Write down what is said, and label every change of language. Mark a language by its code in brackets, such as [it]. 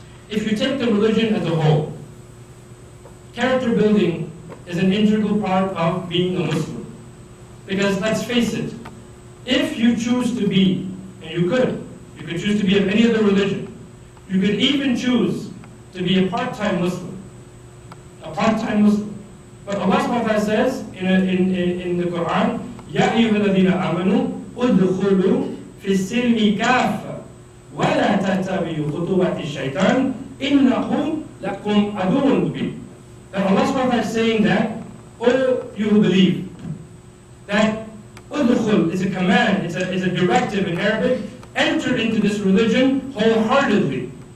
[en] If you take the religion as a whole, character building is an integral part of being a Muslim. Because let's face it, if you choose to be, and you could choose to be of any other religion, you could even choose to be a part-time Muslim. A part-time Muslim. But Allah subhanahu wa ta'ala says in the Quran, [ar] يَا أَيُّهَا الَّذِينَ آمَنُوا أُدْخُلُوا فِي السِّلْمِ كَافَّةً وَلَا تَتَّبِعُوا خُطُوَاتِ الشَّيْطَانِ إِنَّهُ لَكُمْ عَدُوٌّ مُبِينٌ. [en] That Allah subhanahu wa ta'ala is saying that, O you who believe, that udkhul is a command, it's a directive in Arabic, enter into this religion wholeheartedly.